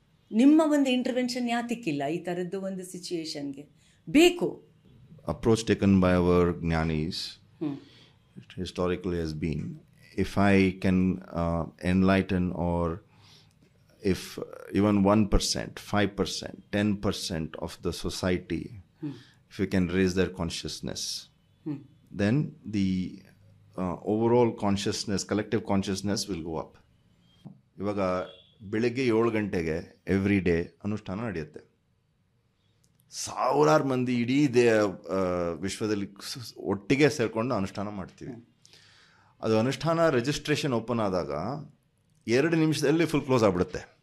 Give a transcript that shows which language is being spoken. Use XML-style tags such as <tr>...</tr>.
<kn>ನಿಮ್ಮ ಒಂದು ಇಂಟರ್ವೆನ್ಷನ್ ಯಾತಕ್ಕಿಲ್ಲ ಈ ಥರದ್ದು ಒಂದು ಸಿಚುಯೇಷನ್ಗೆ? ಬೇಕು.</kn> <en>Approach taken by our Jnanis historically has been, if I can enlighten, or if even 1%, 5%, 10% of the society, if we can raise their consciousness, then the overall consciousness, collective consciousness will go up.</en> <kn>ಇವಾಗ ಬೆಳಗ್ಗೆ 7 ಗಂಟೆಗೆ</kn> <en>every day</en> <kn>ಅನುಷ್ಠಾನ ನಡೆಯುತ್ತೆ. ಸಾವಿರಾರು ಮಂದಿ ಇಡೀ ವಿಶ್ವದಲ್ಲಿ ಒಟ್ಟಿಗೆ ಸೇರಿಕೊಂಡು ಅನುಷ್ಠಾನ ಮಾಡ್ತೀವಿ. ಅದು ಅನುಷ್ಠಾನ ರಿಜಿಸ್ಟ್ರೇಷನ್ ಓಪನ್ ಆದಾಗ 2 ನಿಮಿಷದಲ್ಲಿ ಫುಲ್ ಕ್ಲೋಸ್ ಆಗಿಬಿಡುತ್ತೆ.</kn>